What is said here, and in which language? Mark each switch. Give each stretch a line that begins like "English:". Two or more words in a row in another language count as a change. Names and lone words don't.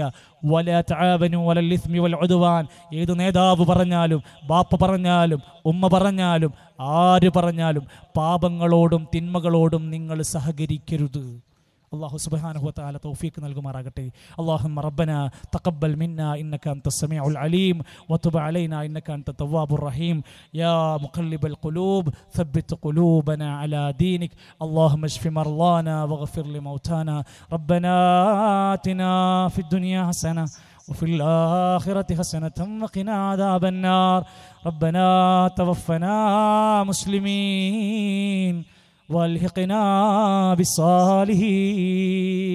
Arabic: ولا تعاونوا على الإثم والعدوان,
Malayalam: ഏത് നേതാവ് പറഞ്ഞാലും, ബാപ്പ പറഞ്ഞാലും, ഉമ്മ പറഞ്ഞാലും, ആര് പറഞ്ഞാലും പാപങ്ങളോടും തിന്മകളോടും നിങ്ങൾ സഹകരിക്കരുത്.
Arabic: الله سبحانه وتعالى
Malayalam: തൗഫീഖ് നൽകുമാറാകട്ടെ.
Arabic: اللهم ربنا تقبل منا إنك أنت السميع العليم وتب علينا إنك أنت التواب الرحيم. يا مقلب القلوب ثبت قلوبنا على دينك. اللهم اشف مرضانا واغفر لموتانا. ربنا آتنا في الدنيا حسنة وفي الآخرة حسنة وقنا عذاب النار. ربنا توفنا مسلمين والحقنا بالصالحين.